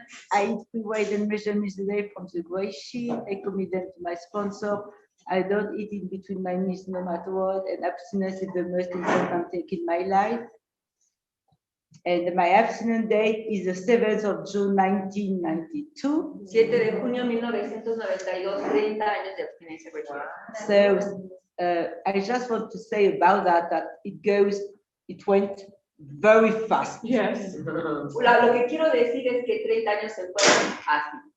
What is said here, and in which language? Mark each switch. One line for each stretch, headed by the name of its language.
English: I eat free weight and measure meals a day from the GreySheet. I commit them to my sponsor. I don't eat in between my meals no matter what, and abstinence is the most important thing in my life. And my abstinence date is the 7th of June, 1992.
Spanish: 7 de junio de 1992, 30 años de abstinencia.
English: So I just want to say about that it went very fast. Yes.
Spanish: Lo que quiero decir es que 30 años se fueron así.